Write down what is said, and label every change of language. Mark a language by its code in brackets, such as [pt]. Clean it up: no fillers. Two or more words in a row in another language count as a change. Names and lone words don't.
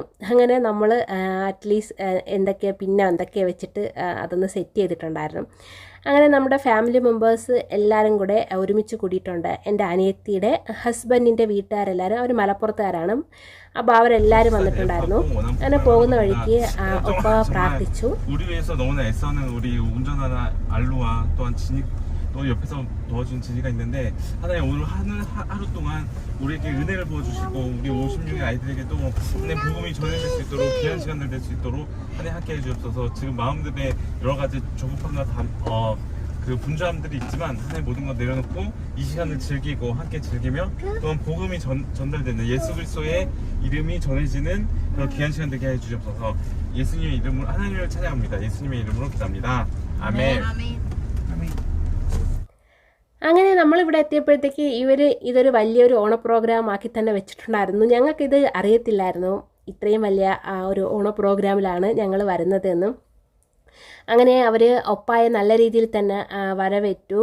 [ml] അങ്ങനെ നമ്മൾ അറ്റ്ലീസ്റ്റ് എന്തൊക്കെയോ വെച്ചിട്ട് അതൊന്ന് സെറ്റ് ചെയ്തിട്ടുണ്ടായിരുന്നു. അങ്ങനെ നമ്മുടെ [en] family members [ml] എല്ലാവരും കൂടെ ഒരുമിച്ച് കൂടിയിട്ടുണ്ട്. എൻ്റെ അനിയത്തിയുടെ ഹസ്ബൻഡിൻ്റെ വീട്ടുകാരെല്ലാവരും, അവർ മലപ്പുറത്തുകാരാണ്. അപ്പോൾ അവരെല്ലാവരും വന്നിട്ടുണ്ടായിരുന്നു. അങ്ങനെ പോകുന്ന വഴിക്ക് ഒപ്പ പ്രാർത്ഥിച്ചു. [ko] 또 옆에서 도와준 진이가 있는데, 하나님 오늘 하루 동안 우리에게 은혜를 부어주시고 우리 56명의 아이들에게도 하나님 복음이 전해질 수 있도록 귀한 시간들 될 수 있도록 하나님 함께 해주옵소서. 지금 마음들에 여러 가지 조급함과 그 분주함들이 있지만 하나님 모든 것 내려놓고 이 시간을 즐기고 함께 즐기며 또한 복음이 전달되는 예수 그리스도의 이름이 전해지는 그런 귀한 시간 되게 해주옵소서. 예수님의 이름으로 하나님을 찬양합니다. 예수님의 이름으로 기도합니다. 아멘. [ml] അങ്ങനെ നമ്മളിവിടെ എത്തിയപ്പോഴത്തേക്ക് ഇതൊരു വലിയൊരു ഓണ പ്രോഗ്രാം ആക്കി തന്നെ വെച്ചിട്ടുണ്ടായിരുന്നു. ഞങ്ങൾക്കിത് അറിയത്തില്ലായിരുന്നു, ഇത്രയും വലിയ ഒരു ഓണ പ്രോഗ്രാമിലാണ് ഞങ്ങൾ വരുന്നതെന്നും. അങ്ങനെ അവർ ഒപ്പായ നല്ല രീതിയിൽ തന്നെ വരവേറ്റു.